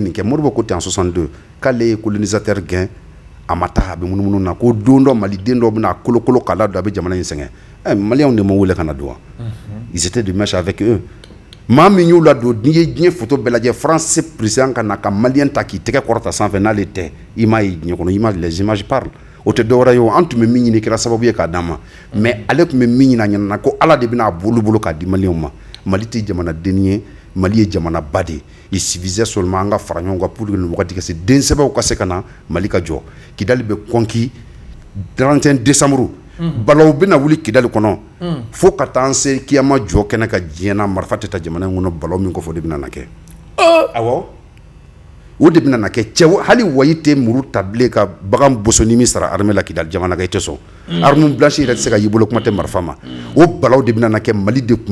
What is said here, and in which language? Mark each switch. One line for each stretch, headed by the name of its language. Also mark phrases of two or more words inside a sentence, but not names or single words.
Bambara: nin kɛ Modibo ko ten en 62 k'ale ye colonisateur gɛn a ma taa a bɛ munumunu na ko don dɔ maliden dɔ bɛna kolokolo k'a don a bɛ jamana in sɛgɛn maliyɛnw de ma wele ka na don wa
French: ils étaient de mèche avec eux
Bambara: maa min y'u ladon n'i ye diɲɛ photo bɛɛ lajɛ France président ka na ka maliyɛn ta k'i tɛgɛ kɔrɔta sanfɛ n'ale tɛ i m'a ye diɲɛ kɔnɔ i m'a
French: les images parlent
Bambara: o tɛ dɔwɛrɛ ye o an tun bɛ min ɲini kɛra sababu ye k'a d'an ma mais ale tun bɛ min ɲini a ɲɛna ko Ala de bɛna a bolo k'a di maliyɛnw ma Mali tɛ jamanaden ye Mali ye jamanaba de
French: il suffisait seulement
Bambara: an ka fara ɲɔgɔn kan
French: pour que
Bambara: nin wagati ka se den sɛbɛw ka se ka na Mali ka jɔ Kidali bɛ conquis 31 décembre balaw bɛna wuli Kidali kɔnɔ fo ka taa an se kiyama jɔ kɛnɛ ka diɲɛ na marifa tɛ ta jamana in kɔnɔ balaw min kɔfɛ o de bɛna na kɛ awɔ o de bɛna na kɛ cɛ hali wayi tɛ muru ta bilen ka bagan bosoni min sara armée la Kidali jamana kan i tɛ sɔn
French: arme blanche
Bambara: yɛrɛ tɛ se ka y'i bolo kuma tɛ marifa ma o balaw de bɛna na kɛ Mali de tun